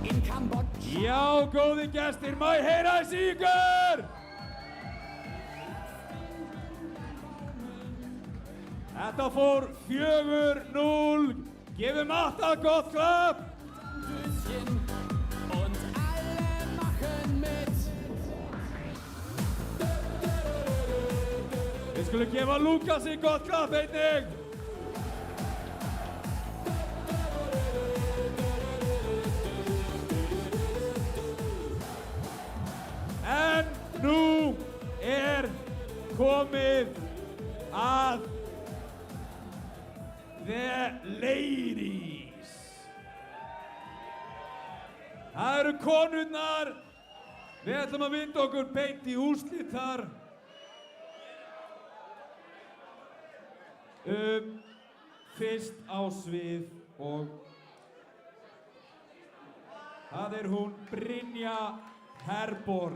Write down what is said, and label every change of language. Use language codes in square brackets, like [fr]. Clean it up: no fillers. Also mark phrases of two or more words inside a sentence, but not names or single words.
[is] Já, góði gestir, má ég heyra þessi í ykkur? Þetta fór 4-0. Gefum alltaf gott klapp. [de] Und alle machen mit. [is] Við skulum gefa Lúkasi gott klapp einnig. En nú komið að [en] the ladies. [is] Það eru konurnar. Við ætlum að vinda okkur beint í úrslit þar. Fyrst á svið og það er hún Brynja Herborg.